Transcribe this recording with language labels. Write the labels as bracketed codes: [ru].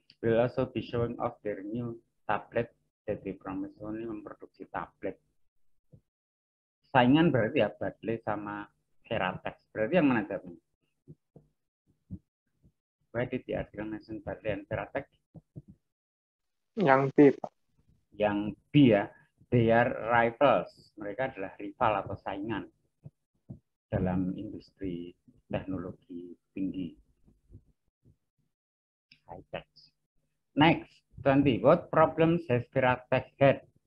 [en] Will also be showing off their new tablet that they promise. [id] Ini memproduksi tablet. Saingan berarti ya Barley sama Veratech. Berarti yang mana jawabnya? [en] Why did the article mention Barley and Veratech? [id] Yang B, Pak. Yang B ya. [en] They are rivals. [id] Mereka adalah rival atau saingan dalam industri teknologi tinggi. [en] High tech. Next, 20. What problems has Veratech had?